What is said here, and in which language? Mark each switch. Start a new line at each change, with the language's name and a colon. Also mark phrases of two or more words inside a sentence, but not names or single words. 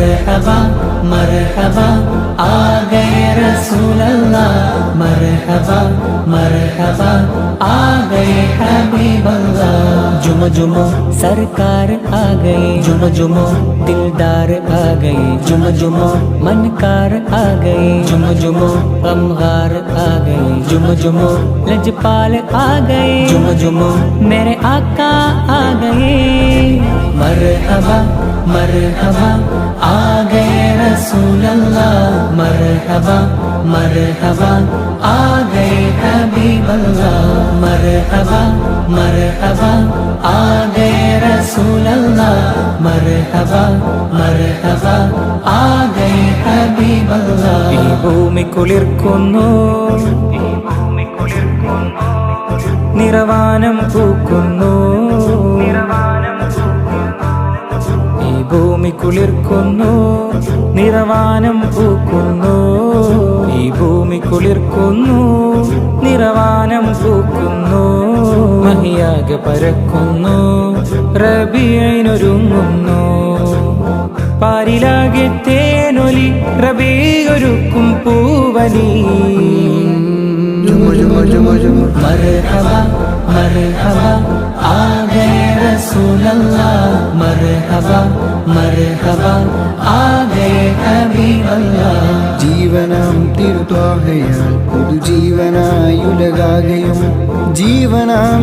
Urdu: مرحبا مرحبا آ گئے رسول اللہ، مرحبا مرحبا آ گئے حبیب اللہ. جھوم جھوم سرکار آ گئے، جھوم جھوم دلدار آ گئے، جھوم جھوم منکار آ گئے، جھوم جھوم غمگار آ گئے، جھوم جھوم لجپال آ گئے، جھوم جھوم میرے آقا آ گئے. مرحبا مرحبا آ گئے رسول اللہ، مرحبا مرحبا آ گئے حبیب اللہ، مرحبا مرحبا آ گئے رسول اللہ، مرحبا مرحبا آ گئے حبیب اللہ.
Malayalam: ഈ ഭൂമി കുളിർക്കുന്നു, നിറവാനം പൂക്കുന്നു, ഈ ഭൂമി കുളിർക്കുന്നു, നിറവാനം പൂക്കുന്നു, ഈ ഭൂമി കുളിർക്കുന്നു, നിറവാനം പൂക്കുന്നു, മഹിയാകെ പരക്കുന്നു, റബീഇനൊരുങ്ങുന്നു, പാരിലാകെ തേനൊലി, റബീഒരുക്കും പൂവലി।
Urdu: مرحبا مرحبا آ گئے رسول اللہ، مرحبا مرحبا آ گئے حبیب اللہ.
Malayalam: ജീവനാം തിരുത്വാഹയാൽ പുതുജീവനായുലകാകയും ജീവനാം